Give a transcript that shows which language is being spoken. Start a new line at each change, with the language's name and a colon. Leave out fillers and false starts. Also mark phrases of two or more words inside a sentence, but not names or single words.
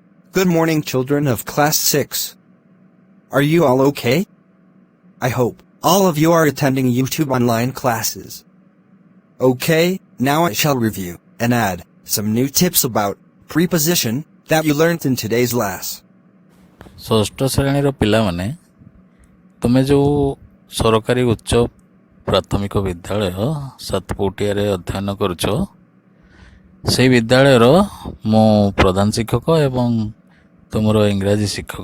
English: Good morning, children of Class 6. Are you all okay? I hope all of you are attending YouTube online classes. Okay, now I shall review and add some new tips about preposition that you learned in today's class.
Odia: ଷଷ୍ଠ ଶ୍ରେଣୀର ପିଲାମାନେ ତୁମେ ଯେଉଁ ସରକାରୀ ଉଚ୍ଚ ପ୍ରାଥମିକ ବିଦ୍ୟାଳୟ ସାତପୋଟିଆରେ ଅଧ୍ୟୟନ କରୁଛ, ସେହି ବିଦ୍ୟାଳୟର ମୁଁ ପ୍ରଧାନ ଶିକ୍ଷକ ଏବଂ ତୁମର ଇଂରାଜୀ ଶିକ୍ଷକ।